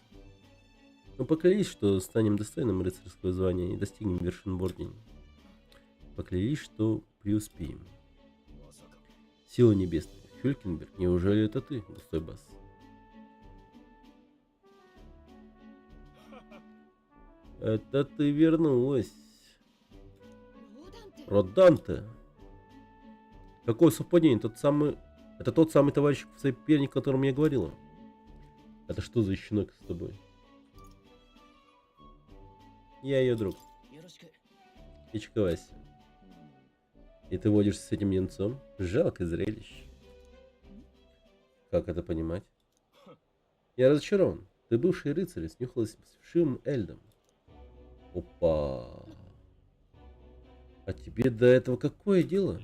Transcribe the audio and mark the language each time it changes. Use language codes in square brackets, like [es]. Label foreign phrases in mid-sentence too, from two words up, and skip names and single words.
[ru] Мы поклялись, что станем достойным рыцарского звания и достигнем вершин в ордене. Поклялись, что преуспеем. Сила небесная. Хюлькенберг, неужели это ты, густой бас? Это ты вернулась. ローダンテ Роданте. Какое совпадение? Это тот самый товарищ соперник, о котором я говорила. Это что за щенок с тобой? Я ее друг. [ja] よろしく。 [ru] Птичка Вася. И ты водишься с этим янцом? Жалко зрелище. Как это понимать? Я разочарован. Ты бывший рыцарь, снюхалась с вшивым Эльдом. Опа. А тебе до этого какое дело?